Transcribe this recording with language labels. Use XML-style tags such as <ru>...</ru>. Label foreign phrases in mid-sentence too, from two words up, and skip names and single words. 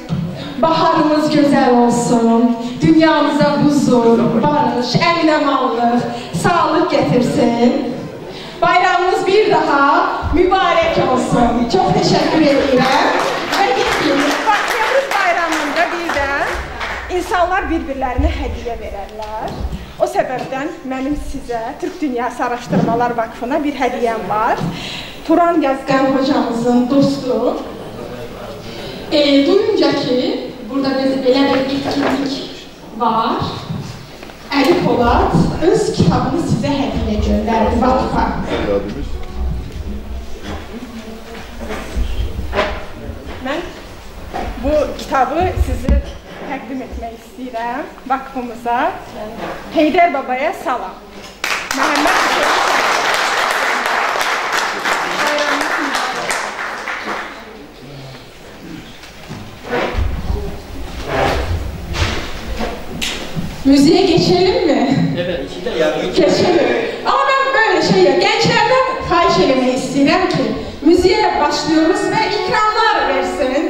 <tr>Baharımız güzel olsun, dünyamıza huzur, barış, emin-amanlıq, sağlık getirsin. Bayramımız bir daha mübarek olsun. Çok teşekkür ederim.</tr> <az>Nevruz bayramında birdən insanlar bir-birlərinə hədiyyə verərlər. O səbəbdən mənim sizə Türk Dünyası Araşdırmalar Vakfına bir hədiyəm var. Turan Yazgan hocamızın dostu. Duyunca ki, burada belə bir etkinlik var. Əli Polat öz kitabını sizə hədiyyə göndərdi vakfa. Mən bu kitabı sizi təqdim etmək istəyirəm vakfımıza. Heydər Babaya salam. Məhəmməd Hüseyin.</az> <tr>Müziğe geçelim mi? Evet, içinde yardım. Geçelim. Ama ben böyle gençlerden</tr> <az>xahiş eləmək istəyirəm ki,</az> <tr>müziğe başlıyoruz ve ikramlar versin.</tr>